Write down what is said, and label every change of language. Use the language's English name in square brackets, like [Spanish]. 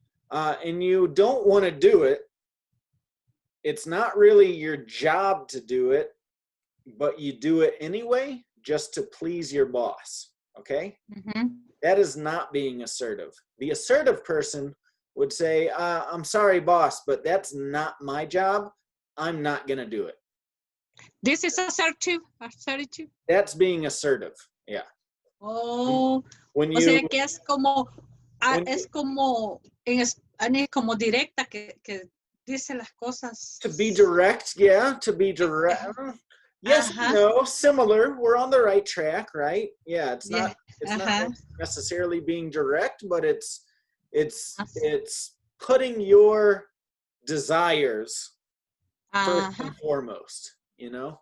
[English] And you don't want to do it. It's not really your job to do it, but you do it anyway just to please your boss, okay? That is not being assertive. The assertive person would say, I'm sorry, boss, but that's not my job. I'm not going to do it. This is assertive. That's being assertive, yeah. Oh, when you, [Spanish] o sea que es como, es como directa, que dice las cosas. [English] To be direct, yeah, to be direct. Yes, no, similar. We're on the right track, right? Yeah, it's not necessarily being direct, but it's putting your desires first and foremost, you know?